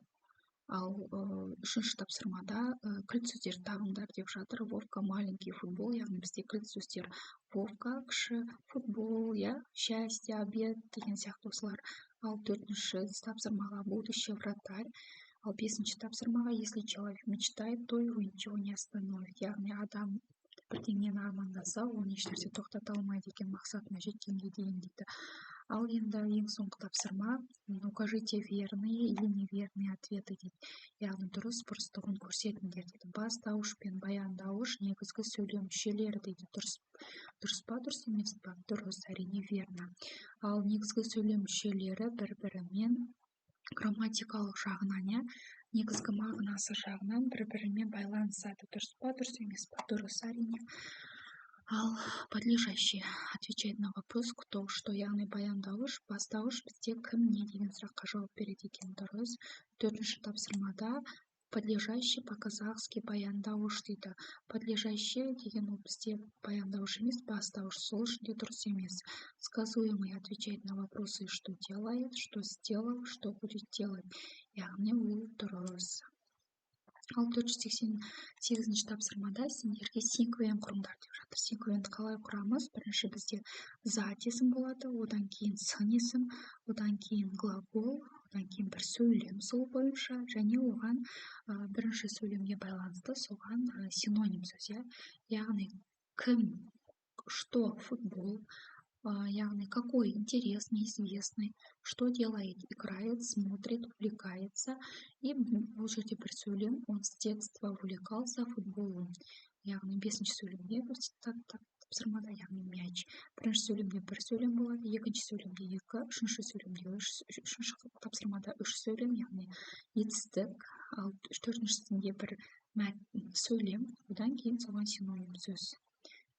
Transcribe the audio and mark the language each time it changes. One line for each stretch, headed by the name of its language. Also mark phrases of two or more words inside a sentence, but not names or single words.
Kazakh: Ал үшінші тапсырмада кілт сөздерді табыңдар деп жатыр. Вовка
Russian: маленький футбол,
Kazakh: яғни бізде кілт сөздер Вовка кіші, футбол,
Russian: счастье, обед
Kazakh: деген сияқты осылар. Ал төртінші тапсырмаға
Russian: будущий вратарь.
Kazakh: Ал бесінші тапсырмаға
Russian: если человек мечтает, то его ничего не остановит.
Kazakh: Яғни адам бірдеңені армандаса, оны ешнәрсе тоқтата алмайды екен мақсатына жеткенге дейін дейді. Ал енді ең соңғы тапсырма
Russian: укажите верные или неверные ответы
Kazakh: дейді. Яғни дұрыс бұрыстығын көрсетіңдер дейді. Бастауыш пен баяндауыш негізгі сөйлем мүшелері дейді. Дұрыс па, дұрыс емес па? Дұрыс, әрине верно. Ал негізгі сөйлем мүшелері бір-бірімен грамматикалық жағынан, негізгі мағынасы жағынан бір-бірімен байланысады. Дұрыс па, дұрыс емес па? Дұрыс, әрине. Ал
Russian: подлежащий отвечает на вопрос кто, что,
Kazakh: яғни баяндауыш, бастауыш бізде кім, не деген сұраққа жауап береді екен. Дұрыс. Төртінші тапсырмада
Russian: подлежащий по-казахски
Kazakh: баяндауыш дейді. Подлежащий деген ол бізде баяндауыш емес, бастауыш, сол үшін де дұрыс емес.
Russian: Сказуемый отвечает на вопросы, что делает, что сделал, что будет делать.
Kazakh: Яғни ол дұрыс. Ал 488 тапсырмада сендерге синквен құрыңдар деп жатыр. Синквенті қалай құрамыз? Бірінші бізде зат есім болады, одан кейін сын есім, одан кейін глагол, одан кейін бір сөйлем сол бойынша, және оған бірінші сөйлемге байланысты соған синоним сөз, яғни кім, что, футбол, яғни
Russian: какой интерес неизвестный, что делает, играет, смотрит, увлекается.
Kazakh: И бұл жерде бір сөйлем,
Russian: он с детства увлекался футболом.
Kazakh: Яғни бесінші сөйлемде тапсырмада, яғни мяч. Бірінші сөйлемде бір сөйлем болады, екінші сөйлемде екі, үшінші сөйлемде үшінші тапсырмада үш сөйлем, яғни етістік. Ал төртіншісінде бір сөйлем, одан кейін соған синоним сөз.